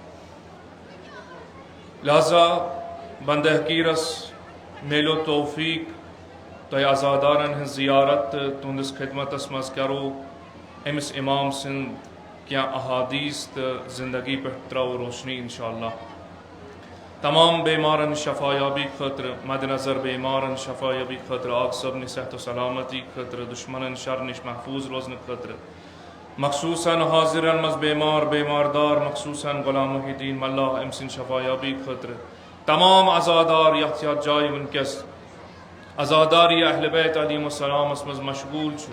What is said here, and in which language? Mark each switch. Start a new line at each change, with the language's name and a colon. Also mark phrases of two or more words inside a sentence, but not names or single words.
Kashmiri: لہذا بند حقیرس میلو توفیق تو ازادارن ہن زیارت تہندس خدمتس مز کرو امس امام سن کیا احادیث تو زندگی پہ ترو روشنی انشاءاللہ. تمام بیمارن شفایابی خطر مد نظر بیمارن شفایابی خطر آگ سبن صحت و سلامتی خطر دشمنن شر نش محفوظ روزن خطر مخصوصاً حاضرن مز بیماردار مخصوصاً غلام محی الدین ملا امسن شفایابی خطر تمام ازادار یحتیاط جائے ونکس ازاداری اہل بیت
Arabic: علیہ السلام
Kashmiri: اسمز مشغول چھ.